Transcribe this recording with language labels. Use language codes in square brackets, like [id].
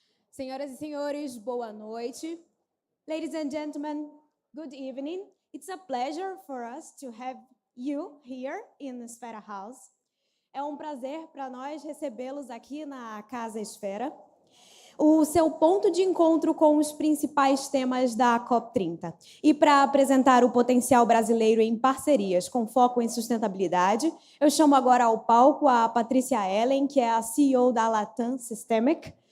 [pt] Senhoras e senhores, boa noite. [en] Ladies and gentlemen, good evening. It's a pleasure for us to have you here in the Esfera House. [pt] É um prazer para nós recebê-los aqui na Casa Esfera, o seu ponto de encontro com os principais temas da COP30. E para apresentar o potencial brasileiro em parcerias com foco em sustentabilidade, eu chamo agora ao palco a Patrícia Ellen, que é a CEO da Latam Systemic.